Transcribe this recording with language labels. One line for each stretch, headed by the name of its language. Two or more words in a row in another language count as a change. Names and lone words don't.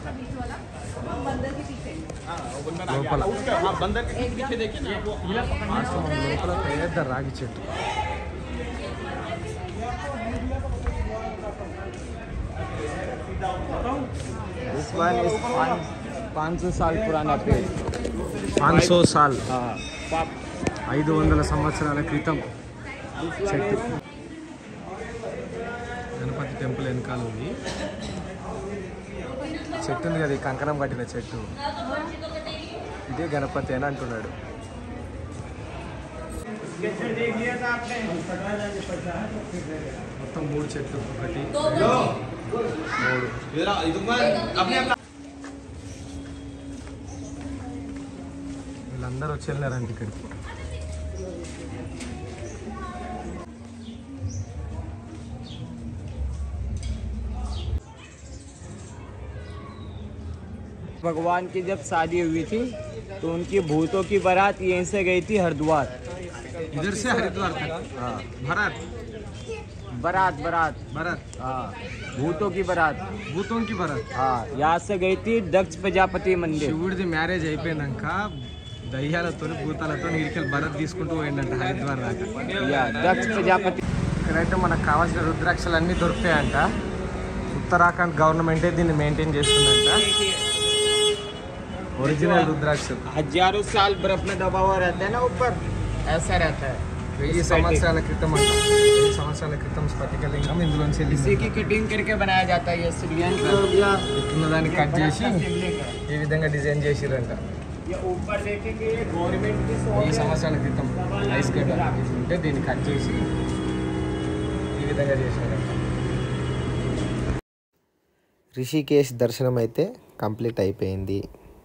Telugu: లోపల ఆశ్రమం లోపల పెద్ద రాగి చెట్టు.
English: This one is
Hindi: 500 साल पुराना पेड़. 500 సాల్, हाँ
Telugu: 500 సంవత్సరాల క్రితం చెట్టు. గణపతి టెంపుల్ వెనకాల ఉంది చెట్టు ఉంది కదా, ఈ కంకణం కట్టిన చెట్టు, ఇదే గణపతి అని అంటున్నాడు. మొత్తం 3 చెట్లు, 1 3. వీళ్ళందరూ వచ్చి వెళ్ళారంట ఇక్కడికి.
Hindi: भगवान की जब शादी हुई थी तो उनकी भूतों की बारात यहीं से गई थी हरिद्वार. इधर से हरिद्वार तक. हाँ भारत बारात बारात भारत हाँ भूतों की बारात. भूतम की भरत. हाँ यहाँ से गई थी दक्ष प्रजापति मंदिर.
Telugu: శివుడిది మ్యారేజ్ అయిపోయినాక దయ్యాలతో భూతాలతో ఇడికెళ్ళి భరత్ తీసుకుంటూ పోయిందంట హరిద్వార్ దాకా.
Hindi: या दक्ष प्रजापति.
Telugu: ఇక్కడైతే మనకు కావాల్సిన రుద్రాక్షలు అన్నీ దొరుకుతాయంట. ఉత్తరాఖండ్ గవర్నమెంటే దీన్ని మెయింటైన్ చేస్తుందంట. ఒరిజినల్ రుద్రాక్షలు
Hindi: हजारों साल बर्फ में दबा हुआ रहता है ना ऊपर, ऐसा रहता है.
Telugu: 1000 సంవత్సరాల క్రితం అంట. 1000 సంవత్సరాల క్రితం స్ఫటికలింగం ఇందులోంచి
Hindi: इसी की कटिंग करके बनाया जाता है. ये श्रीयंत्र हो गया,
Telugu: ఇట్లున్న దాన్ని కట్ చేసి ఈ విధంగా డిజైన్ చేసిరంట.
Hindi: ये ऊपर देखेंगे ये गवर्नमेंट की
Telugu: 1000 సంవత్సరాల క్రితం ఐస్ గడ్డ ఉంటే దీన్ని కట్ చేసి ఈ విధంగా చేసినారంట. రిషికేశ్ దర్శనం అయితే కంప్లీట్ అయిపోయింది.